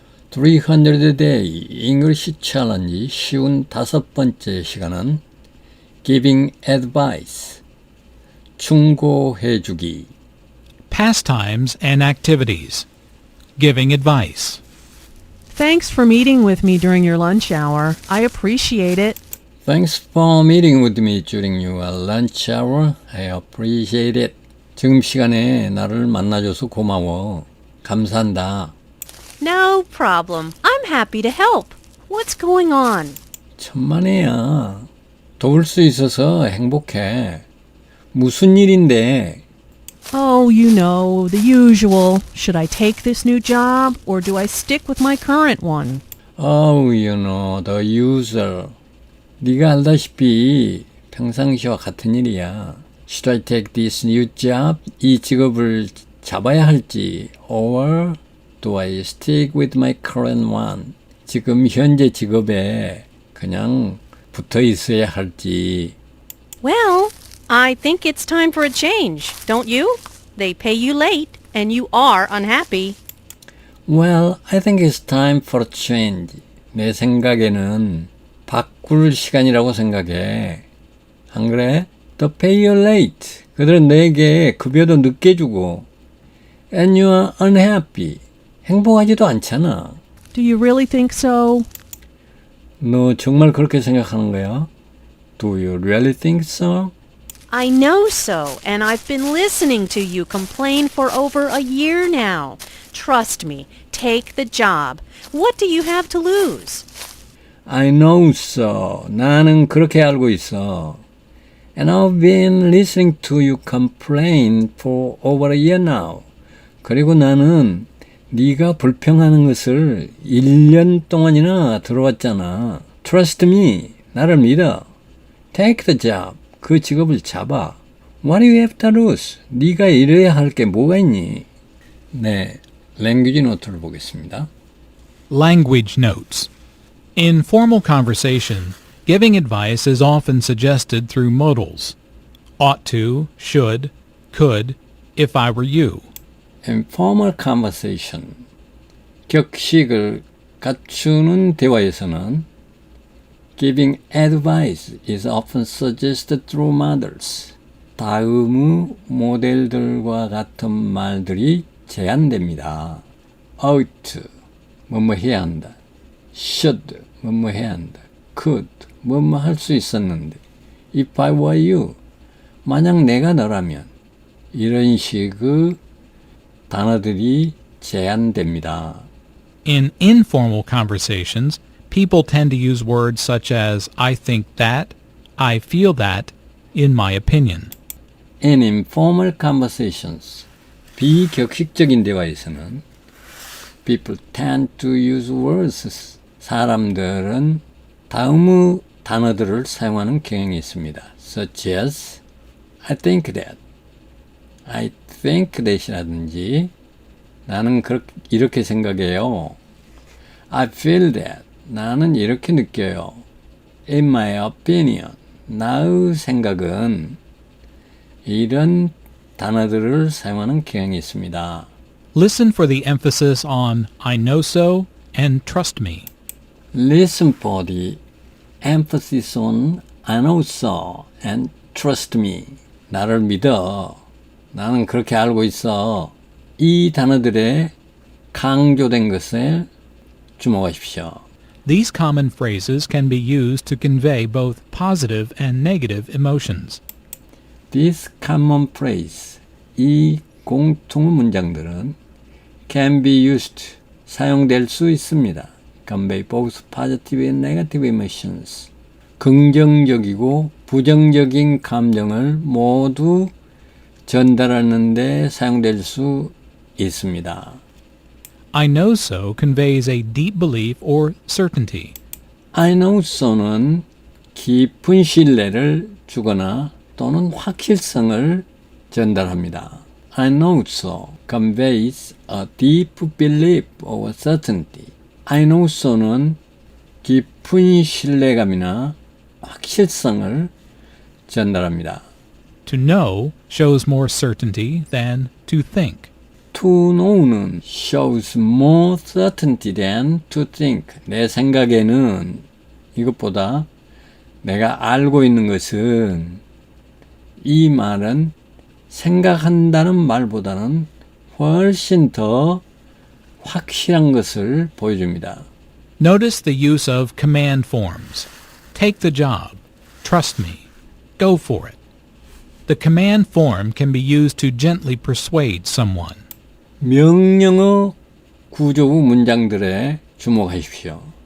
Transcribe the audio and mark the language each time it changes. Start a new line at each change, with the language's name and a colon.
English: 300 Day English Challenge
Korean: 쉬운 5번째 시간은
English: Giving Advice,
Korean: 충고해주기.
English: Pastimes and activities, giving advice. Thanks for meeting with me during your lunch hour. I appreciate it. Thanks for meeting with me during your lunch hour. I appreciate it.
Korean: 지금 시간에 나를 만나줘서 고마워. 감사한다.
English: No problem. I'm happy to help. What's going on?
Korean: 천만에야. 도울 수 있어서 행복해. 무슨 일인데?
English: Oh, you know, the usual. Should I take this new job or do I stick with my current one? Oh, you know, the usual.
Korean: 네가 알다시피 평상시와 같은 일이야.
English: Should I take this new job?
Korean: 이 직업을 잡아야 할지,
English: or do I stick with my current one?
Korean: 지금 현재 직업에 그냥 붙어 있어야 할지.
English: Well, I think it's time for a change, don't you? They pay you late and you are unhappy. Well, I think it's time for a change.
Korean: 내 생각에는 바꿀 시간이라고 생각해. 안 그래?
English: They pay you late.
Korean: 그들은 내게 급여도 늦게 주고.
English: And you are unhappy.
Korean: 행복하지도 않잖아.
English: Do you really think so?
Korean: 너 정말 그렇게 생각하는 거야?
English: Do you really think so? I know so, and I've been listening to you complain for over a year now. Trust me, take the job. What do you have to lose? I know so.
Korean: 나는 그렇게 알고 있어.
English: And I've been listening to you complain for over a year now.
Korean: 그리고 나는 네가 불평하는 것을 1년 동안이나 들어왔잖아.
English: Trust me.
Korean: 나를 믿어.
English: Take the job.
Korean: 그 직업을 잡아.
English: What do you have to lose?
Korean: 네가 이래야 할 게 뭐가 있니? 네, 랭귀지 노트를 보겠습니다.
English: Language notes. In formal conversation, giving advice is often suggested through modals. Ought to, should, could, if I were you. Informal conversation.
Korean: 격식을 갖추는 대화에서는
English: Giving advice is often suggested through models.
Korean: 다음의 모델들과 같은 말들이 제안됩니다. ought, 뭐뭐 해야 한다. should, 뭐뭐 해야 한다. could, 뭐뭐 할 수 있었는데.
English: if I were you,
Korean: 만약 내가 너라면. 이런 식의 단어들이 제안됩니다.
English: In informal conversations, people tend to use words such as I think that, I feel that, in my opinion. In informal conversations,
Korean: 비격식적인 대화에서는
English: people tend to use words.
Korean: 사람들은 다음의 단어들을 사용하는 경향이 있습니다.
English: Such as I think that, I think that이라든지
Korean: 나는 이렇게 생각해요.
English: I feel that,
Korean: 나는 이렇게 느껴요.
English: In my opinion,
Korean: 나의 생각은 이런 단어들을 사용하는 경향이 있습니다.
English: Listen for the emphasis on I know so and trust me. Listen for the emphasis on I know so and trust me.
Korean: 나를 믿어. 나는 그렇게 알고 있어. 이 단어들의 강조된 것에 주목하십시오.
English: These common phrases can be used to convey both positive and negative emotions. This common phrase,
Korean: 이 공통 문장들은
English: can be used,
Korean: 사용될 수 있습니다.
English: convey both positive and negative emotions.
Korean: 긍정적이고 부정적인 감정을 모두 전달하는 데 사용될 수 있습니다.
English: I know so conveys a deep belief or certainty.
Korean: I know so는 깊은 신뢰를 주거나 또는 확실성을 전달합니다.
English: I know so conveys a deep belief or certainty.
Korean: I know so는 깊은 신뢰감이나 확실성을 전달합니다.
English: To know shows more certainty than to think. To know는 shows more certainty than to think.
Korean: 내 생각에는 이것보다 내가 알고 있는 것은 이 말은 생각한다는 말보다는 훨씬 더 확실한 것을 보여줍니다.
English: Notice the use of command forms. Take the job. Trust me. Go for it. The command form can be used to gently persuade someone.
Korean: 명령어 구조의 문장들에 주목하십시오.